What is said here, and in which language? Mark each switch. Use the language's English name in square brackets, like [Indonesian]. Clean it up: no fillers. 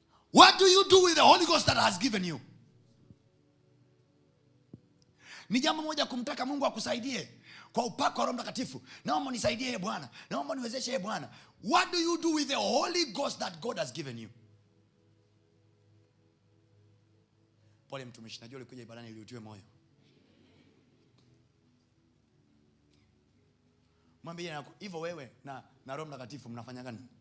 [English] What do you do with the Holy Ghost that has given you? [Swahili] Ni jambo moja kumtaka Mungu akusaidie kwa upako wa Roho Mtakatifu. Naomba nisaidie Bwana. Naomba niwezeshe Bwana. [English] What do you do with the Holy Ghost that God has given you? [Swahili] Pole mtumishi, najua ulikuja ibadani ili utiwe moyo. Mwambie hivyo wewe na Roho Mtakatifu mnafanya gani?